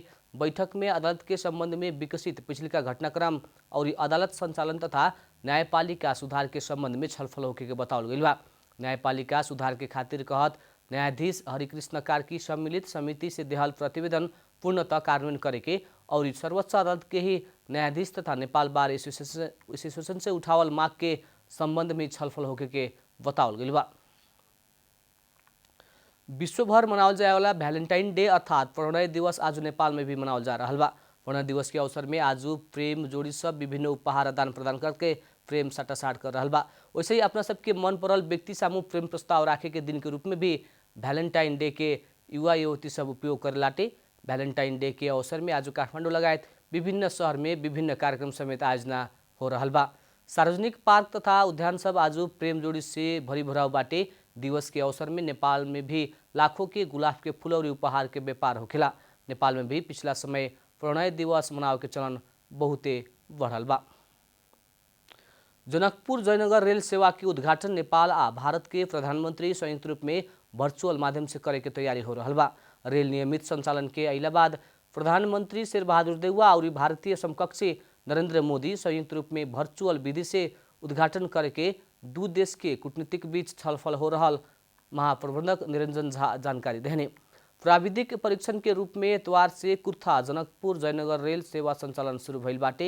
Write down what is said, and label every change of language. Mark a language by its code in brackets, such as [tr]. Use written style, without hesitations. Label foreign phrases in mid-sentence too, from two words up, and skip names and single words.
[bho] बैठक में अदालत के संबंध में विकसित पिछलिका घटनाक्रम और अदालत संचालन तथा न्यायपालिका सुधार के संबंध में छलफल होके के बतावल गई बा। न्यायपालिका सुधार के खातिर कहत न्यायाधीश हरिकृष्ण कार्की सम्मिलित समिति से देहल प्रतिवेदन पूर्णतः कार्यान्वयन करे के और सर्वोच्च अदालत के ही न्यायाधीश तथा नेपाल बार एसोसिएशन से उठावल माग के संबंध में छलफल होके के बतावल गई बा। विश्वभर मनावल जाए वाला वैलेंटाइन डे अर्थात प्रणय दिवस आज नेपाल में भी मनावल जा रहा बा। प्रणय दिवस के अवसर में आज प्रेम जोड़ी सब विभिन्न उपहार आदान प्रदान करके प्रेम साटासाट कर रहा बा। वैसे ही अपना सबके मन पड़ल व्यक्ति सामू प्रेम प्रस्ताव राखे के दिन के रूप में भी वैलेंटाइन डे के युवा युवती सब उपयोग कर लाटे। वैलेंटाइन डे के अवसर में आज काठमाडौँ लगायत विभिन्न शहर में विभिन्न कार्यक्रम समेत आयोजना हो रहा बा। सार्वजनिक पार्क तथा उद्यान सब आज प्रेम जोड़ी से भरी भराव बाटे। दिवस के अवसर में नेपाल में भी लाखों के गुलाब के फूल और उपहार के व्यापार होखेला। नेपाल में भी पिछला समय प्रणय दिवस मनाव के चलन बहुते बढ़ल बा। जनकपुर जयनगर रेल सेवा के उद्घाटन नेपाल आ भारत के प्रधानमंत्री संयुक्त रूप में वर्चुअल माध्यम से करे के तैयारी हो रहा बा। रेल नियमित संचालन के अइला बाद प्रधानमंत्री शेरबहादुर देउवा और भारतीय समकक्षी नरेंद्र मोदी संयुक्त रूप में वर्चुअल विधि से उद्घाटन करे के दू देश के कूटनीतिक बीच छलफल हो रहा महाप्रबंधक निरंजन झा जानकारी देने। प्राविधिक परीक्षण के रूप में इतवार से कुर्था जनकपुर जयनगर रेल सेवा संचालन शुरू भइल बाटे।